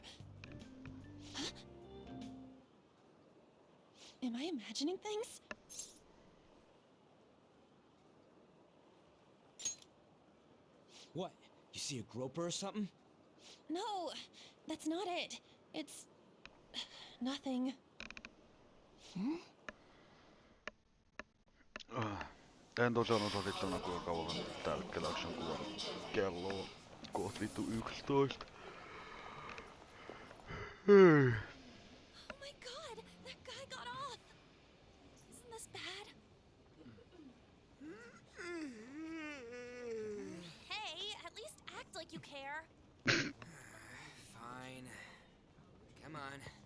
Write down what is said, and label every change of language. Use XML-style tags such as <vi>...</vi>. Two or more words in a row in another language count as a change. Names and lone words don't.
<en>Huh? Am I imagining things? What? You see a groper or something? No, that's not it. It's nothing.</en> <fi>En tosiaan osaa sitten kuinka kauan tällä hetkellä jaksan kuvannut. Kello on koht vittu 11. Hei.</fi> <en>Oh my god, that guy got off. Isn't this bad? Hey, at least act like you care. Fine. Come on.</en>